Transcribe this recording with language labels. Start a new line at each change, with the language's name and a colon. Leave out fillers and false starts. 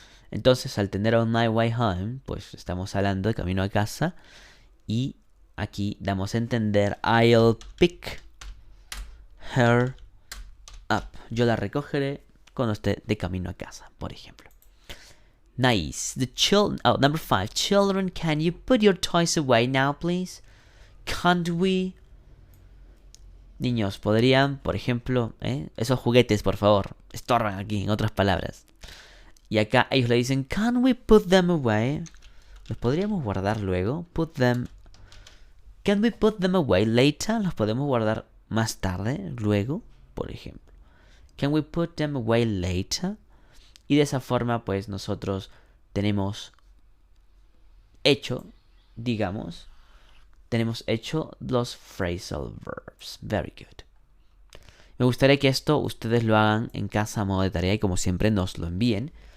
Spanish: Entonces, al tener
English: on my way home,
Spanish: pues estamos hablando de camino a casa. Y aquí damos a entender
English: I'll pick her up.
Spanish: Yo la recogeré cuando esté de camino a casa, por ejemplo.
English: Nice. Number 5. Children, can you put your toys away now, please? Can't we?
Spanish: Niños, podrían, por ejemplo, esos juguetes, por favor, estorban aquí, en otras palabras. Y acá ellos le dicen,
English: can we put them away?
Spanish: ¿Los podríamos guardar luego?
English: Can we put them away later?
Spanish: ¿Los podemos guardar más tarde, luego, por ejemplo?
English: Can we put them away later?
Spanish: Y de esa forma, pues, nosotros tenemos hecho los phrasal verbs.
English: Very good.
Spanish: Me gustaría que esto ustedes lo hagan en casa a modo de tarea y como siempre nos lo envíen.